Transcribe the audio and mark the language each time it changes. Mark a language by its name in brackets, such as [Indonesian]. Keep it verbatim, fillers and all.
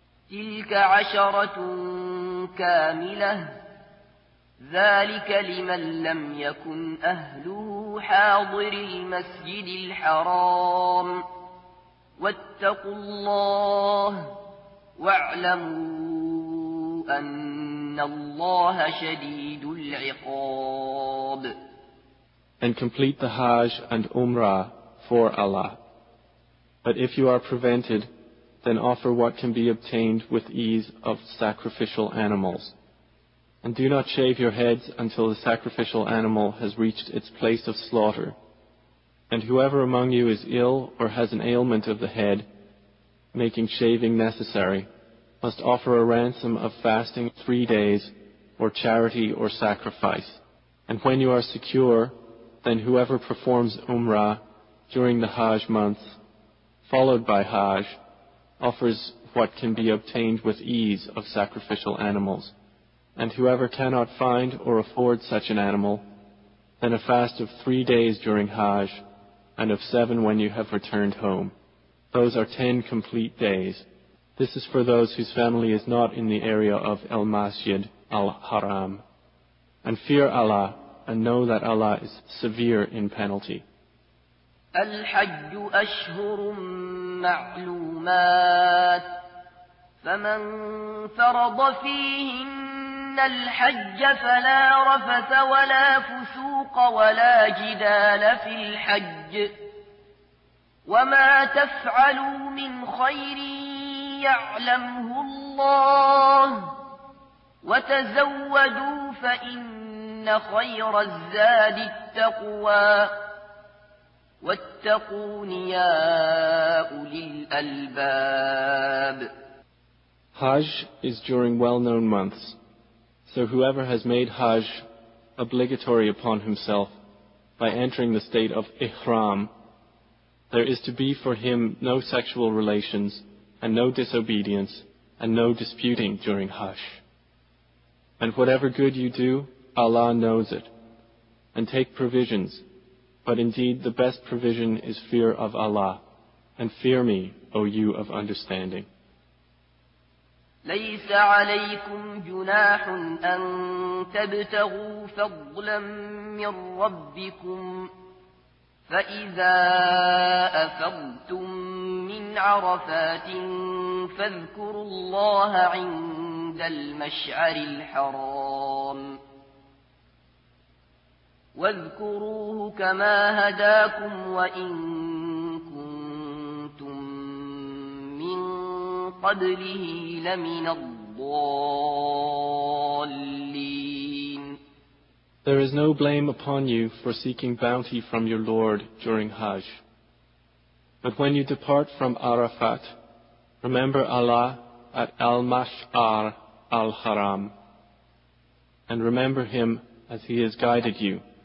[Arabic] تلك عشرة كاملة ذلك لمن لم يكن أهله حاضر المسجد الحرام واتقوا الله واعلموا أن الله شديد العقاب. [English] And complete the Hajj and Umrah for Allah. But if you are prevented, then offer what can be obtained with ease of sacrificial animals. And do not shave your heads until the sacrificial animal has reached its place of slaughter. And whoever among you is ill or has an ailment of the head, making shaving necessary, must offer a ransom of fasting three days, or charity or sacrifice. And when you are secure, then whoever performs Umrah during the Hajj months, followed by Hajj, offers what can be obtained with ease of sacrificial animals, And whoever cannot find or afford such an animal, then a fast of three days during Hajj, and of seven when you have returned home. Those are ten complete days. This is for those whose family is not in the area of Al-Masjid Al-Haram. And fear Allah, and know that Allah is severe in penalty. [Arabic] الحج أشهر معلومات فمن فرض فيهن الحج فلا رفث ولا فسوق ولا جدال في الحج وما تفعلوا من خير يعلمه الله وتزودوا فإن خير الزاد التقوى وَاتَّقُونِ يَا أُولِي الْأَلْبَابِ. [English] Hajj is during well-known months, so whoever has made Hajj obligatory upon himself by entering the state of Ihram, there is to be for him no sexual relations and no disobedience and no disputing during Hajj. And whatever good you do, Allah knows it. And take provisions. But indeed, the best provision is fear of Allah. And fear me, O you of understanding. [Arabic] لَيْسَ عَلَيْكُمْ جُنَاحٌ أَن تَبْتَغُوا فَضْلًا مِّن رَّبِّكُمْ فَإِذَا أَفَضْتُم مِّنْ عَرَفَاتٍ فَاذْكُرُوا اللَّهَ عِندَ الْمَشْعَرِ الْحَرَامِ واذكروه كما هداكم وإن كنتم من قبله لمن الضالين. [English] There is no blame upon you for seeking bounty from your Lord during Hajj. But when you depart from Arafat, remember Allah at Al-Mash'ar Al-Haram, and remember Him as He has guided you.